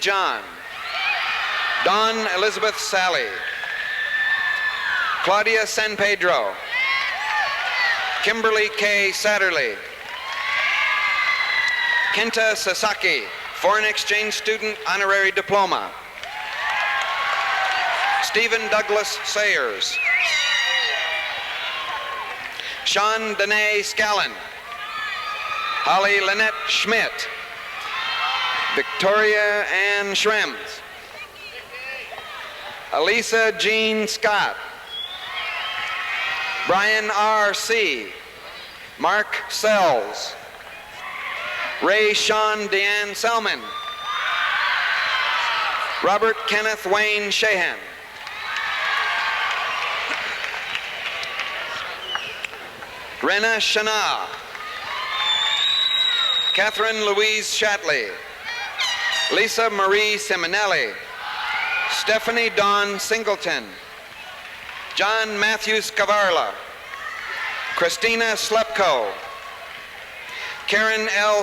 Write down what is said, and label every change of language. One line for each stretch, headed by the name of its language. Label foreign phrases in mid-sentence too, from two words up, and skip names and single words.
English: John, Dawn Elizabeth Sally, Claudia San Pedro, Kimberly K. Satterley, Kenta Sasaki, Foreign Exchange Student Honorary Diploma, Stephen Douglas Sayers, Sean Danae Scallon, Holly Lynette Schmidt, Victoria Ann Schrems, Elisa Jean Scott, Brian R. C., Mark Sells, Ray Sean Deanne Selman, Robert Kenneth Wayne Shahan, Rena Shana, Catherine Louise Shatley, Lisa Marie Simonelli, Stephanie Dawn Singleton, John Matthews Cavarla, Christina Slepko, Karen L.